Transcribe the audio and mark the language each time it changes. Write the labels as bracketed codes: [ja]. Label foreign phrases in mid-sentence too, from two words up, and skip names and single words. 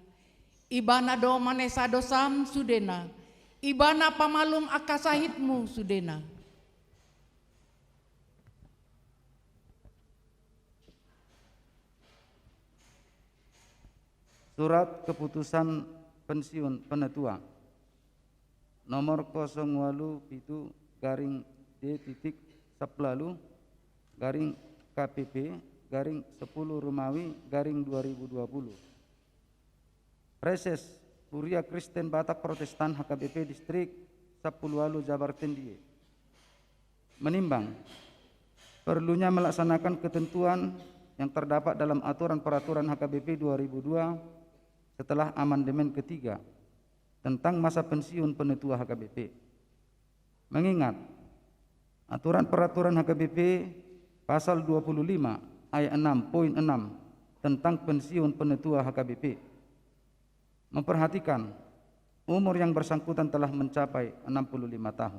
[bbc] Ibana do manesa dosam sudena, ibana pamalum akasahitmu sudena. [id] Surat keputusan pensiun penetua nomor 08 garing D.10 garing KPP garing 10 Romawi garing 2020. Preses Kuria Kristen Batak Protestan HKBP Distrik 10 Jabar Tendie menimbang perlunya melaksanakan ketentuan yang terdapat dalam aturan peraturan HKBP 2002 setelah amandemen ketiga tentang masa pensiun penetua HKBP. Mengingat aturan peraturan HKBP pasal 25 ayat 6.6 tentang pensiun penetua HKBP memperhatikan umur yang bersangkutan telah mencapai 65 tahun.